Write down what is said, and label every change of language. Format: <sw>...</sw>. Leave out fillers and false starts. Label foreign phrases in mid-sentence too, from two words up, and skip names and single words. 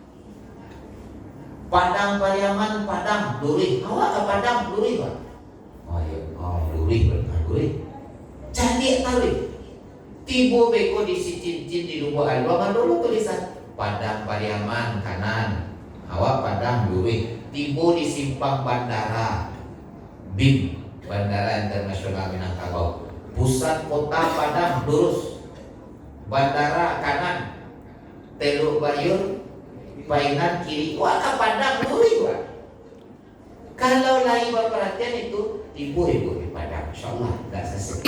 <min>Padang Pariaman, Padang, Lurih. Awak ke Padang, Lurih Pak? Lurih. Jadi tarik. Tibo beko di cincin di Lubuk Alwangan dulu tulisan Padang Pariaman kanan. Awak Padang, Lurih. Tibo di simpang bandara BIM, Bandara Internasional Minangkabau.</min> <id>Pusat kota Padang lurus. Bandara kanan. Teluk Bayur, Painan kiri.</id> <min>Wah, ke Padang lurih Pak.</min> <id>Kalau lagi perhatian itu ibu di Padang, insyaallah enggak sesek.</id>